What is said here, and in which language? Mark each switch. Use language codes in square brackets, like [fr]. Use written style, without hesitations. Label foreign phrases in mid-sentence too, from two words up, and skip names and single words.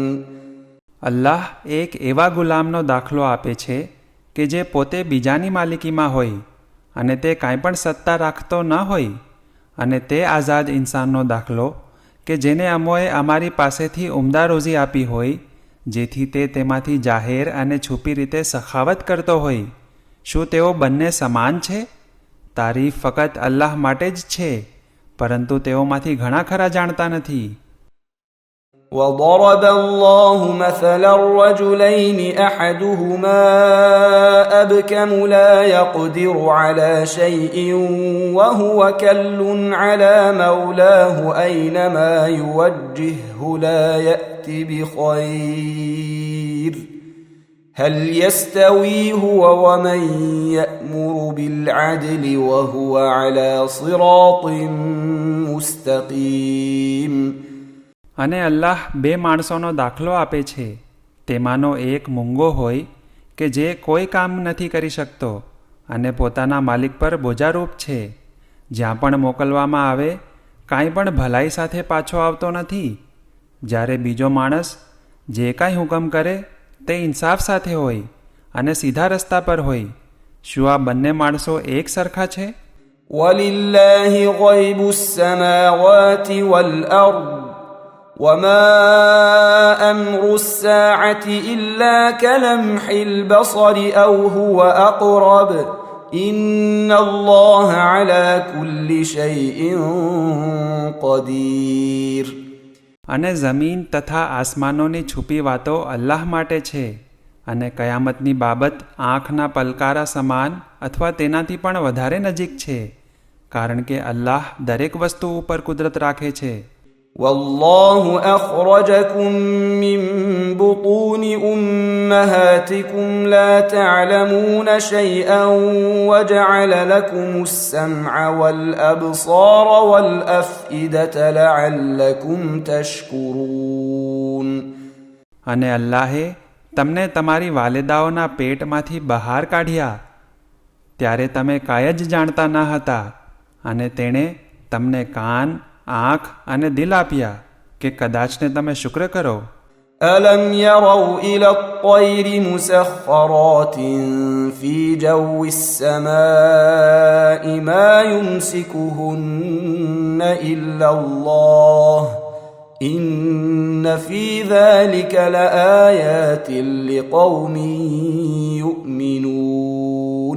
[gu] અલ્લાહ એક એવા ગુલામનો દાખલો આપે છે કે જે પોતે બીજાની માલિકીમાં હોય અને તે કાંઈ પણ સત્તા રાખતો ન હોય, અને તે આઝાદ ઇન્સાનનો દાખલો કે જેને અમોએ અમારી પાસેથી ઉમદા રોજી આપી હોય જેથી તે તેમાંથી જાહેર અને છુપી રીતે સખાવત કરતો હોય. શું તેઓ બંને સમાન છે? તારીફ ફક્ત અલ્લાહ માટે જ છે, પરંતુ તેઓમાંથી ઘણા ખરા જાણતા નથી. [ar] وضرب الله مثلا رجلين أحدهما أبكم لا يقدر على شيء وهو كل على مولاه أينما يوجهه لا يأتي بخير هل يستوي هو ومن يأمر بالعدل وهو على صراط مستقيم. [gu] અને અલ્લાહ બે માણસોનો દાખલો આપે છે. તેમાંનો એક મૂંગો હોય કે જે કોઈ કામ નથી કરી શકતો અને પોતાના માલિક પર બોજારૂપ છે. જ્યાં પણ મોકલવામાં આવે કાંઈ પણ ભલાઈ સાથે પાછો આવતો નથી, જ્યારે બીજો માણસ જે કાંઈ હુકમ કરે તે ઇન્સાફ સાથે હોય અને સીધા રસ્તા પર હોય. શું આ બંને માણસો એક સરખા છે? [ar] وَلِلَّهِ غَيْبُ السَّمَاوَاتِ وَالْأَرْضِ وما أمر الساعة إلا كلمح البصر أو هو أقرب إن الله على كل شيء قدير. [gu] અને જમીન તથા આસમાનોની છુપી વાતો અલ્લાહ માટે છે અને કયામતની બાબત આંખના પલકારા સમાન અથવા તેનાથી પણ વધારે નજીક છે, કારણ કે અલ્લાહ દરેક વસ્તુ ઉપર કુદરત રાખે છે. [ar] والله أخرجكم من بطون أمهاتكم لا تعلمون شيئا وجعل لكم السمع والأبصار والأفئدة لعلكم تشكرون. [gu] અને અલ્લાહે તમને તમારી વાલિદાઓના પેટમાંથી બહાર કાઢ્યા ત્યારે તમે કાંઈ જ જાણતા ન હતા, અને તેણે તમને કાન, આંખ અને દિલ આપ્યા કે કદાચને તમે શુક્ર કરો. [ar] ألم يروا إلى الطير مسخرات في جو السماء ما يمسكهن إلا الله إن في ذلك لآيات لقوم يؤمنون.